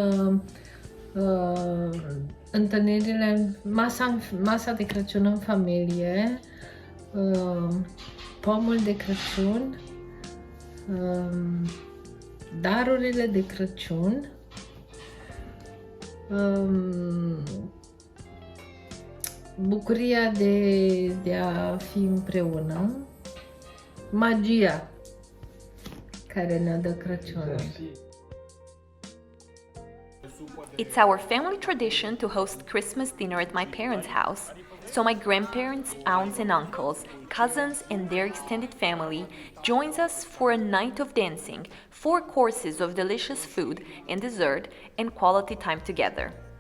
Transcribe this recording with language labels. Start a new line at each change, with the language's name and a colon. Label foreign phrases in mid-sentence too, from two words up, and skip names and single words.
Romanian: întâlnirile, masa de Crăciun în familie, pomul de Crăciun, darurile de Crăciun, bucuria de a fi împreună, magia care ne dă Crăciunul.
English: It's our family tradition to host Christmas dinner at my parents' house, so my grandparents, aunts and uncles, cousins and their extended family joins us for a night of dancing, 4 courses of delicious food and dessert, and quality time together.